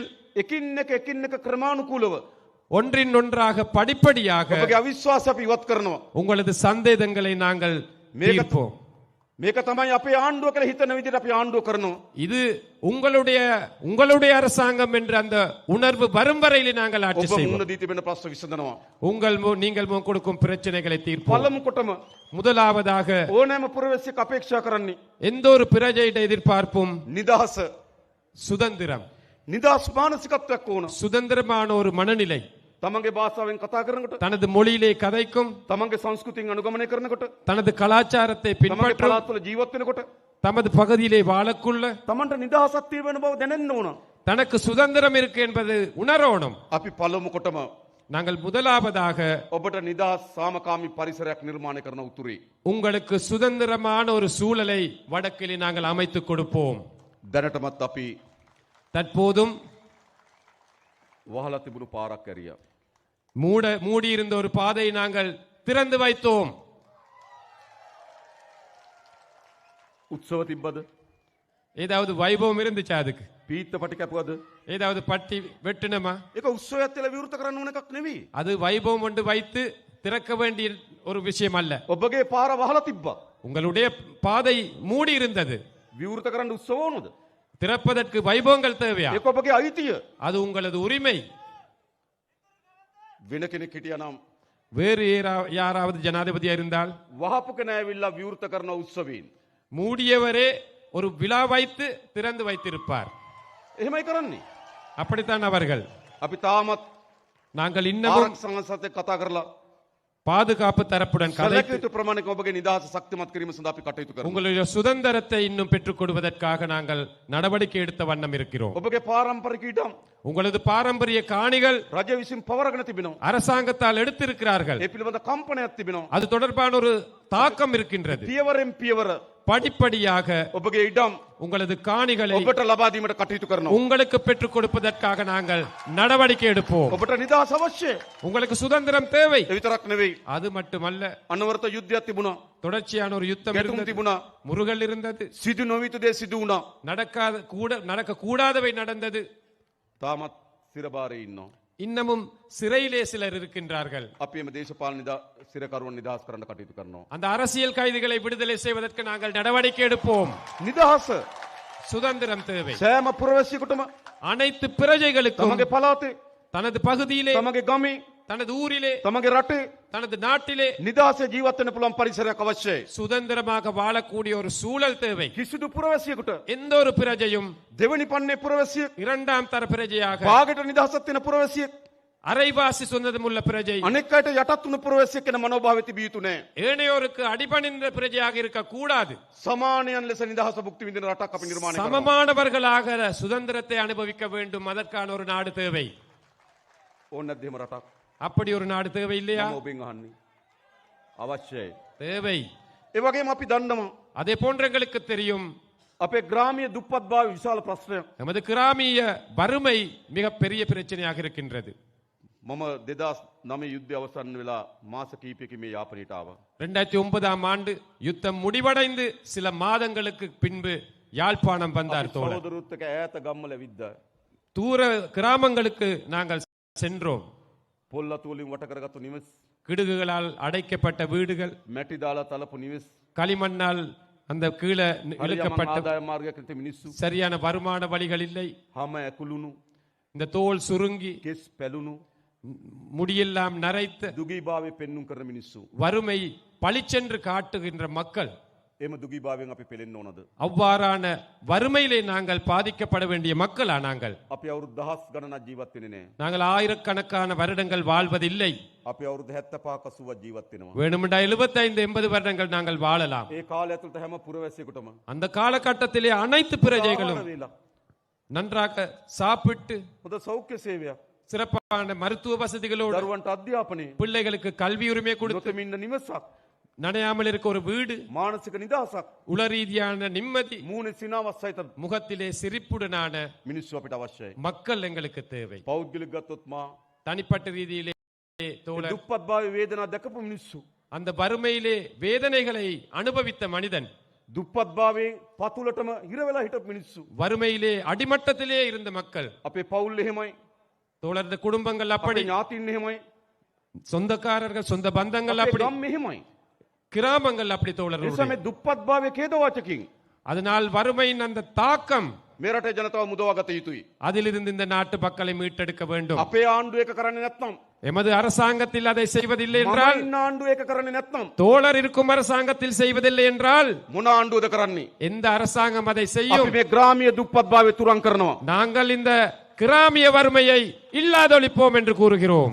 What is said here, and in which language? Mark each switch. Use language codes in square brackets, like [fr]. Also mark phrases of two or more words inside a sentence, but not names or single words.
[si] එකින් එක ක්‍රමානුකූලව [ta] ஒன்றின் ஒன்றாக படிப்படியாக [si] ඔබගේ අවිශ්වාස අපි ඉවත් කරනවා. [ta] உங்களது சந்தேகங்களை நாங்கள் தீர்ப்போம். [si] මේක තමයි අපේ ආණ්ඩුව කියලා හිතන විදිහට අපි ආණ්ඩුව කරනවා. [ta] இது உங்களுடைய அரசாங்கம் என்ற அந்த உணர்வு வரும் வரையிலே நாங்கள் ஆட்சி [si] ඔබ [ta] செய்வோம். [si] මුණ දී තිබෙන ප්‍රශ්න විසඳනවා. [ta] நீங்கள் முன் கொடுக்கும் பிரச்சனைகளை தீர்ப்போம். [si] පළමු කොටම [ta] முதலாவதாக [si] ඕනෑම පුරවැසියෙක් අපේක්ෂා කරන්නේ [ta] எந்த ஒரு பிரஜையிட எதிர்பார்ப்பும் [si] නිදහස. [ta] சுதந்திரம், [si] නිදහස් මානසිකත්වයක් ඕන. [ta] சுதந்திரமான ஒரு மனநிலை. [si] තමන්ගේ භාෂාවෙන් කතා කරනකොට, [ta] தனது மொழியிலே கதைக்கும், [si] තමන්ගේ සංස්කෘතියෙන් අනුගමනය කරනකොට, [ta] தனது கலாச்சாரத்தை [si] තමන්ගේ [ta] பின்பற்றும், [si] පළාත්වල ජීවත් වෙනකොට [ta] தமது பகுதியிலே வாழக்குள்ள [si] තමන්ට නිදහසක් තියෙන බව දැනෙන්න ඕන. [ta] தனக்கு சுதந்திரம் இருக்கு என்பது உணரணும். [si] අපි පළමු කොටම [ta] நாங்கள் முதலாவதாக [si] ඔබට නිදහස් සාමකාමී පරිසරයක් නිර්මාණය කරන උතුරේ [ta] உங்களுக்கு சுதந்திரமான ஒரு சூழலை வடக்கிலே நாங்கள் அமைத்துக் கொடுப்போம். [si] දැනටමත් අපි [ta] தற்போதும் [si] වහලා තිබුණු පාරක් ඇරියා. [ta] மூடியிருந்த ஒரு பாதையை நாங்கள் திறந்து வைத்தோம். [si] උත්සව තිබ්බද? [ta] ஏதாவது வைபவம் இருந்துச்சா? அதுக்கு [si] පීත්ත පටි කැපුවද? [ta] ஏதாவது பட்டி வெட்டினமா? [si] ඒක උත්සවයක් තියලා විවෘත කරන්න ඕන එකක් නෙවෙයි. [ta] அது வைபவம் ஒன்று வைத்து திறக்க வேண்டிய ஒரு விஷயம் அல்ல. [si] ඔබගේ පාර වහලා තිබ්බා. [ta] உங்களுடைய பாதை மூடி இருந்தது. [si] විවෘත කරන්න උත්සව ඕනද? [ta] திறப்பதற்கு வைபவங்கள் தேவையா? [si] ඒක ඔබගේ අයිතිය. [ta] அது உங்களது உரிமை. [si] වෙන කෙනෙක් හිටියානම් [ta] வேறு யாராவது ஜனாதிபதியா இருந்தால் [si] වහපු කෙනා ඇවිල්ලා විවෘත කරන උත්සවයෙන් [ta] மூடியவரே ஒரு விழா வைத்து திறந்து வைத்திருப்பார். [si] එහෙමයි කරන්නේ. [ta] அப்படித்தான் அவர்கள். [si] අපි තාමත් [ta] நாங்கள் இன்னமும் [si] ආරක්ෂක සංසදේ කතා කරලා [ta] பாதுகாப்பு தரப்புடன் கதை [si] සැලකිය යුතු ප්‍රමාණයක ඔබගේ නිදහස ශක්තිමත් කිරීම සඳහා අපි කටයුතු කරනවා. [ta] உங்களுடைய சுதந்திரத்தை இன்னும் பெற்றுக் கொடுப்பதற்காக நாங்கள் நடவடிக்கை எடுத்த வண்ணம் இருக்கிறோம். [si] ඔබගේ පාරම්පරික ඉඩම් [ta] உங்களது பாரம்பரிய காணிகள் [si] රජ විසින් පවරගෙන තිබෙනවා. [ta] அரசாங்கத்தால் எடுத்திருக்கிறார்கள். [si] ඒ පිළිබඳ කම්පනයක් තිබෙනවා. [ta] அது தொடர்பான ஒரு தாக்கம் இருக்கின்றது. [si] පියවරෙන් පියවර [ta] படிப்படியாக [si] ඔබගේ ඉඩම් [ta] உங்களது காணிகளை [si] ඔබට ලබා දීමට කටයුතු කරනවා. [ta] உங்களுக்கு பெற்றுக் கொடுப்பதற்காக நாங்கள் நடவடிக்கை எடுப்போம். [si] ඔබට නිදහස අවශ්‍යයි. [ta] உங்களுக்கு சுதந்திரம் தேவை. [si] ඒ විතරක් නෙවෙයි. [ta] அது மட்டுமல்ல, [si] අනවරත යුද්ධයක් තිබුණා. [ta] தொடர்ச்சியான ஒரு யுத்தம் [si] ගැටුම් [ta] இருந்தது. [si] තිබුණා. [ta] முருகல் இருந்தது. [si] සිදු නොවිතු දේ සිදු වුණා. [ta] நடக்க கூடாதவை நடந்தது. [si] තාමත් සිරබාරේ ඉන්නවා. [ta] இன்னமும் சிறையிலே சிலர் இருக்கின்றார்கள். [si] අපි එම දේශපාලන සිරකරුවන් නිදහස් කරන්න කටයුතු කරනවා. [ta] அந்த அரசியல் கைதிகளை விடுதலை செய்வதற்கு நாங்கள் நடவடிக்கை எடுப்போம். [si] නිදහස [ta] சுதந்திரம் தேவை. [si] සෑම පුරවැසියෙකුටම [ta] அனைத்து பிரஜைகளுக்கும் [si] තමගේ පළාතේ [ta] தனது பகுதியிலே, [si] තමගේ ගමේ [ta] தனது ஊரிலே, [si] තමගේ රටේ [ta] தனது நாட்டிலே [si] නිදහසේ ජීවත් වෙන්න පුළුවන් පරිසරයක් අවශ්‍යයි. [ta] சுதந்திரமாக வாழக்கூடிய ஒரு சூழல் தேவை. [si] කිසිදු පුරවැසියෙකුට [ta] எந்த ஒரு பிரஜையும் [si] දෙවනි පන්නේ පුරවැසියෙක් [ta] இரண்டாம் தர பிரஜையாக, [si] භාගයට නිදහසක් තියෙන පුරවැසියෙක් [ta] அரைவாசி சுதந்திரமுள்ள பிரஜை, [si] අනෙක් අයට යටත් වුණු පුරවැසියෙක් වෙන මනෝභාවය තිබිය යුතු නෑ. [ta] ஏனையோருக்கு அடிபணிந்த பிரஜையாக இருக்க கூடாது. [si] සමානයන් ලෙස නිදහස භුක්ති විඳින රටක් අපි නිර්මාණය කරනවා. [ta] சமமானவர்களாக சுதந்திரத்தை அனுபவிக்க வேண்டும். அதற்கான ஒரு நாடு தேவை. [si] ඕන නැද්ද එහෙම රටක්? [ta] அப்படி ஒரு நாடு தேவை இல்லையா? [si] මම ඔබෙන් අහන්නේ. අවශ්‍යයි. [ta] தேவை. [si] ඒ වගේම අපි දන්නවා [ta] அதே போன்ற எங்களுக்கு தெரியும், [si] අපේ ග්‍රාමීය දුප්පත්භාවය විශාල ප්‍රශ්නයක්. [ta] நமது கிராமிய வறுமை மிக பெரிய பிரச்சனையாக இருக்கின்றது. [si] මම 2009 යුද්ධය අවසන් වෙලා මාස කිහිපයකින් මේ යාපනයට ආවා. [ta] 2009ஆம் ஆண்டு யுத்தம் முடிவடைந்து சில மாதங்களுக்கு பின்பு யாழ்ப்பாணம் வந்தார் தோழர். [si] සහෝදරුත් එක්ක ඈත ගම්වල විද්දා. [ta] தூர கிராமங்களுக்கு நாங்கள் சென்றோம். [si] පොල්ලතු වලින් වට කරගත්තු නිවෙස්, [ta] கிடுகுகளால் அடைக்கப்பட்ட வீடுகள், [si] මැටි දාලා තලපු නිවෙස්, [ta] களிமண்ணால் அந்த கீழே [si] හරියම [ta] இழுக்கப்பட்ட [si] ආදාය මාර්ගයක් නැති මිනිස්සු, [ta] சரியான வருமான வழிகள் இல்லை. [si] හැම ඇකුළුණු, [ta] இந்த தோல் சுருங்கி [si] කෙස් පැලුණු, [ta] முடியெல்லாம் நரைத்த [si] දුගීභාවය පෙන්눔 කරන මිනිස්සු. [ta] வறுமை பளிச்சென்று காட்டுகின்ற மக்கள். [si] එම දුගීභාවයෙන් අපි පෙළෙන්න ඕනද? [ta] அவ்வாறான வறுமையிலே நாங்கள் பாதிக்கப்பட வேண்டிய மக்களா நாங்கள்? [si] අපි අවුරුදු දහස් ගණනක් ජීවත් වෙන්නේ නැහැ. [ta] நாங்கள் ஆயிரக்கணக்கான வருடங்கள் வாழ்வதில்லை. [si] අපි අවුරුදු 75 80ක් ජීවත් වෙනවා. [ta] வேணுமென்றா 75-80 வருடங்கள் நாங்கள் வாழலாம். [si] ඒ කාලය ඇතුළත හැම පුරවැසියෙකුටම [ta] அந்த காலகட்டத்திலே அனைத்து பிரஜைகளும் [si] ආහාර වේලා, [ta] நன்றாக சாப்பிட்டு [si] හොඳ සෞඛ්‍ය සේවයක්, [ta] சிறப்பான மருத்துவ வசதிகளோடு, [si] දරුවන්ට අධ්‍යාපනය, [ta] பிள்ளைகளுக்கு கல்வி உரிமை கொடுத்து, [si] නොතෙමින් ඉන්න නිවසක්, [ta] நனையாமல் இருக்க ஒரு வீடு, [si] මානසික නිදහසක්, [ta] உள ரீதியான நிம்மதி, [si] මූණේ සිනාවක් සහිත [ta] முகத்திலே சிரிப்புடனான [si] මිනිස්සු අපිට අවශ්‍යයි. [ta] மக்கள் எங்களுக்கு தேவை. [si] පෞද්ගලික ගත්තොත් මා [ta] தனிப்பட்ட ரீதியிலே தோழர், [si] දුප්පත්භාවයේ වේදනා දැකපු මිනිස්සු, [ta] அந்த வறுமையிலே வேதனைகளை அனுபவித்த மனிதன், [si] දුප්පත්භාවයේ පතුලටම හිර වෙලා හිටපු මිනිස්සු, [ta] வறுமையிலே அடிமட்டத்திலே இருந்த மக்கள், [si] අපේ පවුල් එහෙමයි, [ta] தோழர் இந்த குடும்பங்கள் அப்படி, [si] අපේ ඥාතින් එහෙමයි, [ta] சொந்தக்காரர்கள் சொந்த பந்தங்கள் [si] අපේ [ta] அப்படி, [si] ගම් එහෙමයි. [ta] கிராமங்கள் அப்படி [si] ඒ නිසා [ta] தோழர்கள். [si] මේ දුප්පත්භාවයේ ඛේදවාචකින් [ta] அதனால் வறுமையின் அந்த தாக்கம், [si] මේ රටේ ජනතාව මුදවා ගත යුතුයි. [ta] அதிலிருந்து இந்த நாட்டு மக்களை மீட்டெடுக்க வேண்டும். [si] අපේ ආණ්ඩුව එක කරන්නේ නැත්නම්, [ta] எமது அரசாங்கத்தில் அதை செய்வதில்லை [si] මම [ta] என்றால், [si] ඉන්න ආණ්ඩුව එක කරන්නේ නැත්නම් [ta] தோழர் இருக்கும் அரசாங்கத்தில் செய்வதில்லை என்றால், [si] මොන ආණ්ඩුවද කරන්නේ? [ta] எந்த அரசாங்கம் அதை [si] අපි [ta] செய்யும்? [si] මේ ග්‍රාමීය දුප්පත්භාවය තුරන් කරනවා. [ta] நாங்கள் இந்த கிராமிய வறுமையை இல்லாதொழிப்போம் என்று கூறுகிறோம்.